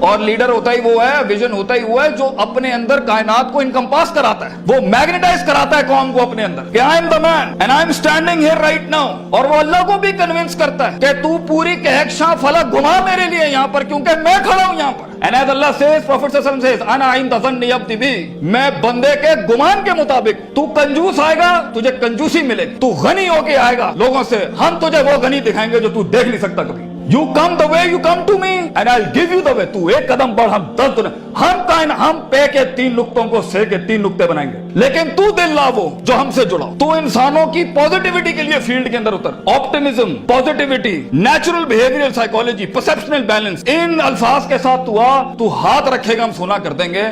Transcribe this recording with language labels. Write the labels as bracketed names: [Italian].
[Hindi] और लीडर होता ही वो है, विजन होता ही वो है जो अपने अंदर कायनात को इनकम्पास कराता है, वो मैग्नेटाइज कराता है कौम को अपने अंदर कि [English] I am the man and I am standing here right now. [Hindi] और वो अल्लाह को भी कन्विंस करता है कि तू पूरी कहकशां फलक घुमा मेरे लिए यहाँ पर, क्योंकि मैं खड़ा हूं यहाँ पर। [English] And as Allah says, Prophet Sallallahu Alaihi Wasallam says, [Arabic] "Ana inda zanni abdi bi." [Hindi] मैं बंदे के गुमान के मुताबिक, तू कंजूस आएगा तुझे कंजूसी मिलेगी, तू गनी होके आएगा लोगों से, हम तुझे वो गनी दिखाएंगे जो तू देख नहीं सकता कभी। [English] You come the way you come to me and I'll give you the way. [Hindi] तू एक कदम बढ़, हम 10 दुनिया, हम पे के 3 नुक्तों को से के 3 नुक्ते बनाएंगे, लेकिन तू दिल ला वो जो हमसे जुड़ा। तू इंसानों की पॉजिटिविटी के लिए फील्ड के अंदर उतर। Optimism, positivity, natural behavioural psychology, perceptual balance, इन अल्फाज के साथ तू आ, तू हाथ रखेगा हम सोना कर देंगे।